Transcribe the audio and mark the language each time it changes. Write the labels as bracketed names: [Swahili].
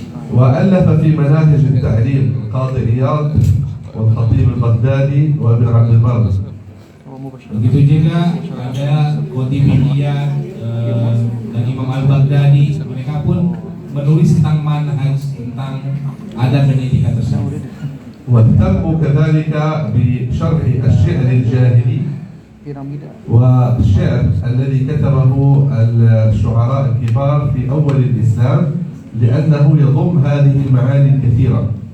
[Arabic] وألف في مناهج التعليم القاضي عياض والخطيب البغدادي وابن عبد البر. [Indonesian] Begitu juga ada Qutbiyah dan Imam Al-Baghdadi, mereka pun menulis tentang manhaj, tentang adab dan etika tersebut. [Arabic] واهتموا كذلك بشرح الشعر الجاهلي والشعر الذي كتبه الشعراء الكبار في أول الإسلام لأنه يضم هذه المعاني الكثيرة.